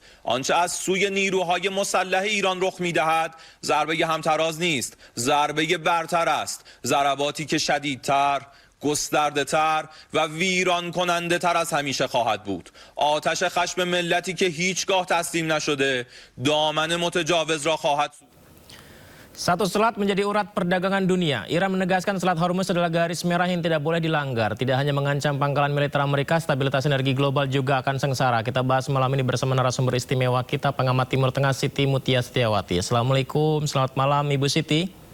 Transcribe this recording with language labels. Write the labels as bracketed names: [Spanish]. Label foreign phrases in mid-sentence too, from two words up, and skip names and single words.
[Persian] آنچه از سوی نیروهای مسلح ایران رخ می‌دهد ضربه همتراز نیست، ضربه برتر است. ضرباتی که شدیدتر، گسترده‌تر و ویران کننده تر از همیشه خواهد بود. آتش خشم ملتی که هیچگاه تسلیم نشده دامن متجاوز را خواهد. [Indonesian] Satu selat menjadi urat perdagangan dunia. Iran menegaskan Selat Hormuz adalah garis merah yang tidak boleh dilanggar. Tidak hanya mengancam pangkalan militer Amerika, stabilitas energi global juga akan sengsara. Kita bahas malam ini bersama narasumber istimewa kita, pengamat Timur Tengah Siti Mutia Setiawati. Assalamualaikum, selamat malam Ibu Siti.